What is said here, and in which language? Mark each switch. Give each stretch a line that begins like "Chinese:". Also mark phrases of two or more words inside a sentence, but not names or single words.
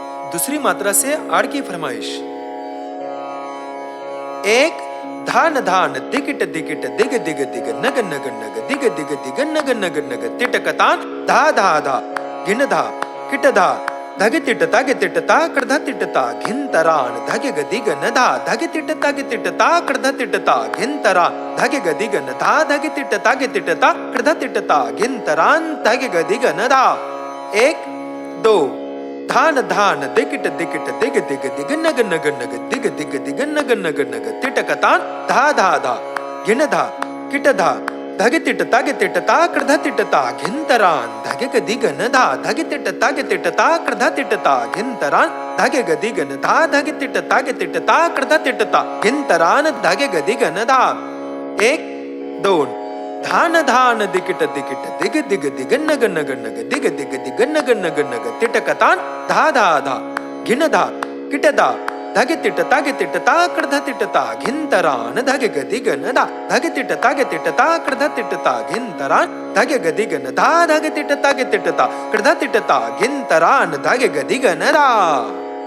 Hindi: दूसरी मात्रा से आड़ की फरमाइश। एक, धान धान दिगिट दिगिट दिग दिग दिग नग नग नग दिग दिग दिग नग नग नग तिटकतान धा धा धा गिन धा किट धा धगे तिट तागे तिट ता कडधा तिट ता घिंतरान धगे गदी गन धा धगे तिट तागे तिट ता कडधा तिट ता घिंतरा धगे गदी गन धा धगे तिट तागे तिट ता कडधा तिट ता घिंतरान धगे गदी गन धा। एक, दो, धान धान दिगिट दिगिट दिग दिग दिग नग नग नग दिग दिग दिग नग नग नग तिटकतान धा धा धा गिन धा किट धा धगे तिट तागे तिट ता कडधा तिट ता घिंतरान धगे गदी गन धा धगे तिट तागे तिट ता कडधा तिट ता घिंतरान धगे गदी गन धा धगे तिट तागे तिट ता कडधा तिट ता घिंतरान धगे गदी गन धा। एक, दोन, धान धान दिगिट दिगिट दिग दिग दिग नग नग नग दिग दिग दिग नग नग नग तिटकतान धा धा धा गिन धा किट धा धगे तिट तागे तिट ता कडधा तिट ता घिंतरान धगे गदी गन धा धगे तिट तागे तिट ता कडधा तिट ता घिंतरान धगे गदी गन धा धगे तिट तागे तिट ता कडधा तिट ता घिंतरान धगे गदी गन धा।